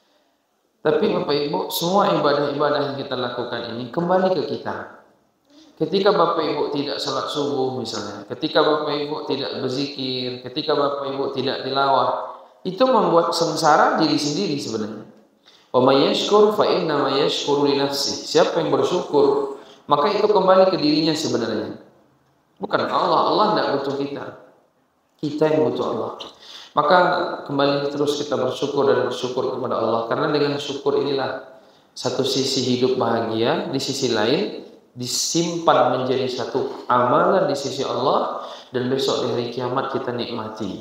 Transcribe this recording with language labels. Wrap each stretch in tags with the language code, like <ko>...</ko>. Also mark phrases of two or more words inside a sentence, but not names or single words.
<id>Tapi Bapak Ibu, semua ibadah-ibadah yang kita lakukan ini kembali ke kita. Ketika Bapak Ibu tidak salat subuh misalnya, ketika Bapak Ibu tidak berzikir, ketika Bapak Ibu tidak tilawah, itu membuat sengsara diri sendiri sebenarnya.</id> <ar>ومن يشكر فإنما يشكر لنفسه.</ar> <id>Siapa yang bersyukur, maka itu kembali ke dirinya sebenarnya. Bukan Allah. Allah tidak butuh kita. Kita yang butuh Allah. Maka kembali terus kita bersyukur kepada Allah. Karena dengan syukur inilah satu sisi hidup bahagia, di sisi lain disimpan menjadi satu amalan di sisi Allah, dan besok di hari kiamat kita nikmati.</id>